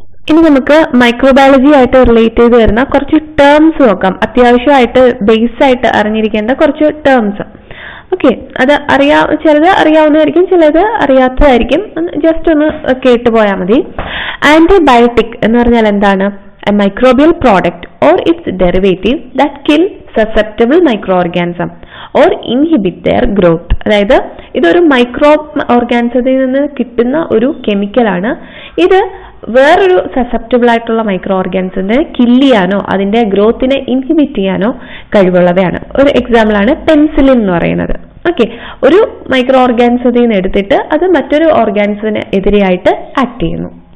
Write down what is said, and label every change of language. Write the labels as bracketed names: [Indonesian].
[Malayalam] ഇനി നമുക്ക് മൈക്രോബയോളജി ആയിട്ട് റിലേറ്റ് ചെയ്ത് വരുന്ന കുറച്ച് ടേംസ് നോക്കാം. അത്യാവശ്യമായിട്ട് ബേസ് ആയിട്ട് അറിഞ്ഞിരിക്കേണ്ട കുറച്ച് ടേംസ്. ഓക്കെ, അത് ചിലത് അറിയാവുന്നതായിരിക്കും, ചിലത് അറിയാത്തതായിരിക്കും. ജസ്റ്റ് ഒന്ന് കേട്ടു പോയാൽ മതി. ആന്റിബയോട്ടിക് എന്ന് പറഞ്ഞാൽ എന്താണ്? [English] A microbial product or its derivative that kill susceptible microorganism or inhibit their growth. [Malayalam] അതായത് ഇതൊരു മൈക്രോ ഓർഗാനിസത്തിൽ നിന്ന് കിട്ടുന്ന ഒരു കെമിക്കലാണ്. ഇത് വേറൊരു സസെപ്റ്റബിൾ ആയിട്ടുള്ള മൈക്രോ ഓർഗാനിസത്തിനെ കില്ല് ചെയ്യാനോ അതിന്റെ ഗ്രോത്തിനെ ഇൻഹിബിറ്റ് ചെയ്യാനോ കഴിവുള്ളവയാണ്. ഒരു എക്സാമ്പിൾ ആണ് പെൻസിലിൻ എന്ന് പറയുന്നത്. ഓക്കെ, ഒരു മൈക്രോ ഓർഗാനിസത്തിൽ നിന്ന് എടുത്തിട്ട് അത് മറ്റൊരു ഓർഗാനിസത്തിന് എതിരെയായിട്ട് ആക്ട് ചെയ്യുന്നു.